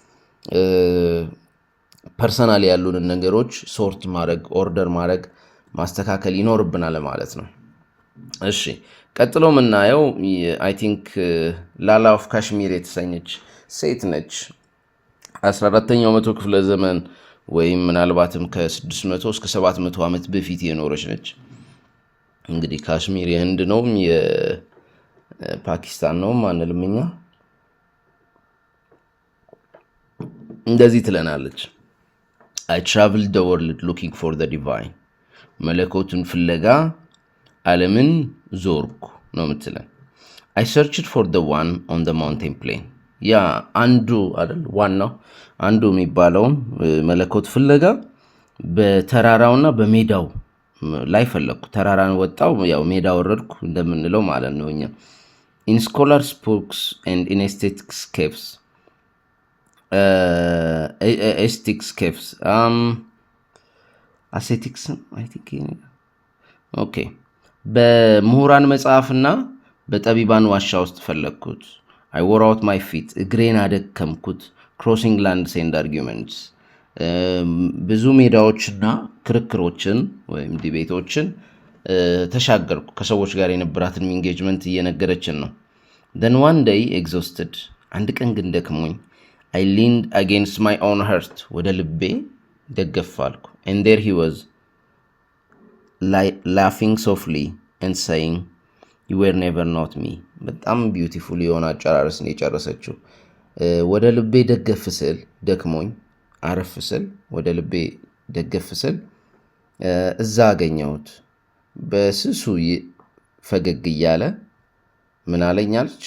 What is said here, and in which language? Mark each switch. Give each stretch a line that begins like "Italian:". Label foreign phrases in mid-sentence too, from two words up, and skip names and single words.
Amharic: ፐርሰናሊ ያሉንን ነገሮች ሶርት ማድረግ ኦርደር ማድረግ ማስተካከል ይኖርብናል ማለት ነው። እሺ ቀጥሎ የምናየው
English: I think
Amharic: ላላ ኦፍ ካሽሚር የተሰኘች ሴት ነች። 14ኛው መቶ ክፍለ ዘመን ወይም ምናልባትም ከ600 እስከ 700 ዓመት በፊት የኖረች ነች። እንግዲህ ካሽሚር የህንድ ነው የፓኪስታን ነው አንልም እኛ። እንደዚህ ትለናለች።
English: I traveled the world looking for the divine
Amharic: መለኮቱን ፍለጋ ዓለምን ዞርኩ ነው የምትለን።
English: I searched for the one on the mountain plain
Amharic: ያ አንዱ አይደል ዋናው አንዱ የሚባለውን መለኮት ፍለጋ በተራራውና በሜዳው ላይ ፈለግኩ። ተራራን ወጣው ያው ሜዳ ወረድኩ እንደምንለው ማለት ነው እኛ።
English: In scholars books and in aesthetics caves aesthetics caves aesthetics I think
Amharic: ኦኬ በምሁራን መጽሐፍና በጠቢባን ዋሻ ውስጥ ፈለግኩት።
English: I wore out my feet
Amharic: እግሬን አደከምኩት።
English: crossing lands and arguments
Amharic: ብዙ ሜዳዎችና ክርክሮችን ወይም ዲቤቶችን ተሻገርኩ። ከሰዎች ጋር የነበራትን ኢንጌጅመንት እየነገረችን ነው።
English: then one day exhausted
Amharic: አንድ ቀን ግን ደክሞኝ
English: I leaned against my own heart
Amharic: ወደ ልቤ ደገፍ አልኩ።
English: and there he was laughing softly and saying you were never not me
Amharic: በጣም ቢዩቲፉል የሆነ አጨራረስ ነው የጨረሰችው። ወደ ልቤ ደገፍ ስል ደክሞኝ አረፍ ስል ወደ ልቤ ደገፍ ስል እዛ አገኘሁት። በስሱ ፈገግ እያለ ምን አለኛለች?